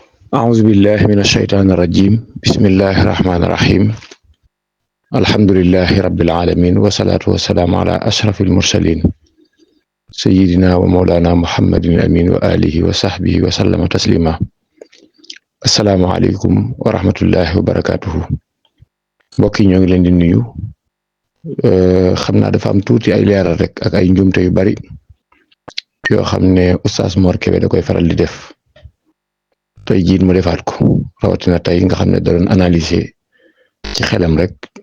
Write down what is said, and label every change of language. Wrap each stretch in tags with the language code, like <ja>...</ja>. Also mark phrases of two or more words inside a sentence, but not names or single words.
<ar>أعوذ بالله من الشيطان الرجيم بسم الله الرحمن الرحيم الحمد لله رب العالمين والصلاة والسلام على أشرف المرسلين سيدنا ومولانا محمد الأمين وآله وصحبه وسلم تسليما السلام عليكم ورحمة الله وبركاته</ar> <wo>mbokk yi ñoo ngi leen di nuyu xam naa dafa am tuuti ay leeral rek ak ay njumte yu bari yoo xam ne Oustaz Mor Kébé da koy faral di def tey jiit mu defaat ko rawatina tey nga xam ne da doon analyser ci xelam rek</wo>